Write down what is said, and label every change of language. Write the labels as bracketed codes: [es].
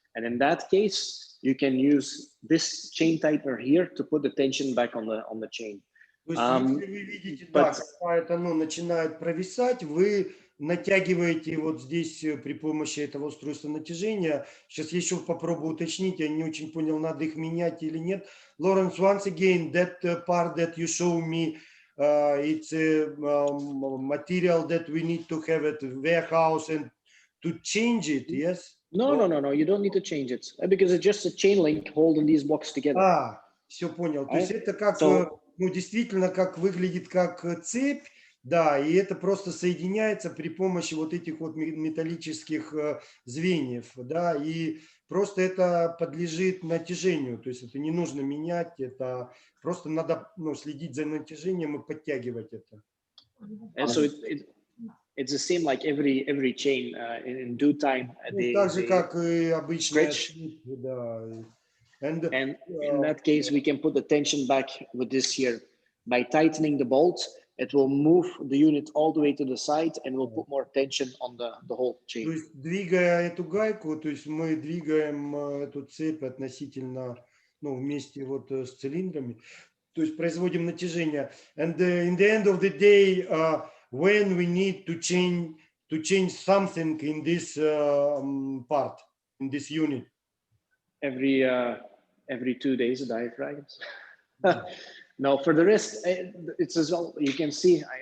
[en] And in that case, you can use this chain tightener here to put the tension back on the chain. [ru] То есть, если вы видите, да, когда это начинает провисать, вы натягиваете вот здесь при помощи этого устройства натяжения. Сейчас я еще попробую уточнить, я не очень понял, надо их менять или нет. [en] Lawrence, once again, that part that you show me, it's a material that we need to have at the warehouse and to change it, yes? No, you don't need to change it because it's just a chain link holding these blocks together. [ru] Все понял. То есть это как, ну, действительно, как выглядит как цепь, да, и это просто соединяется при помощи вот этих вот металлических звеньев, да, и просто это подлежит натяжению, то есть это не нужно менять, это просто надо, ну, следить за натяжением и подтягивать это. [en] And so it's the same like every chain in due time. [ru] Так же, как и обычная [en] stretch. [ru] Да. [en] And in that case, we can put the tension back with this here. By tightening the bolt, it will move the unit all the way to the side and will put more tension on the whole chain. [ru] То есть, двигая эту гайку, то есть мы двигаем эту цепь относительно, ну, вместе вот с цилиндрами, то есть производим натяжение. [en] And in the end of the day, when we need to change something in this part, in this unit. Every 2 days, the diaphragms. No, for the rest, it's as well. You can see.